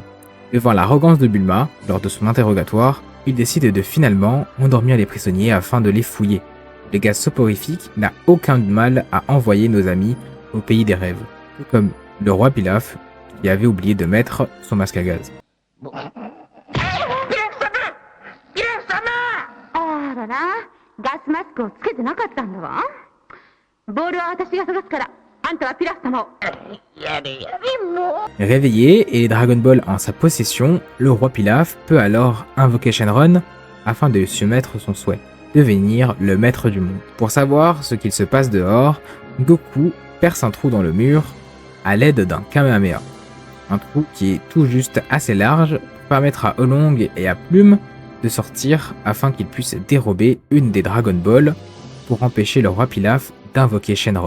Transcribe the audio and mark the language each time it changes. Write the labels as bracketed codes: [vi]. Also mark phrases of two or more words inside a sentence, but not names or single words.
[fr] Devant l'arrogance de Bulma, lors de son interrogatoire, il décide de finalement endormir les prisonniers afin de les fouiller. Le gaz soporifique n'a aucun mal à envoyer nos amis au pays des rêves, tout comme le roi Pilaf qui avait oublié de mettre son masque à gaz. [ja] あらら、ガスマスクをつけてなかったんだわ。ボールは私が探すから、あんたはピラフ様を。やれやれもう。 [fr] Réveillé et les Dragon Ball en sa possession, le roi Pilaf peut alors invoquer Shenron afin de lui soumettre son souhait, devenir le maître du monde. Pour savoir ce qu'il se passe dehors, Goku perce un trou dans le mur à l'aide d'un Kamehameha. Un trou qui est tout juste assez large pour permettre à Oolong et à Plume de sortir afin qu'ils puissent dérober une des Dragon Ball pour empêcher le roi Pilaf d'invoquer Shenron.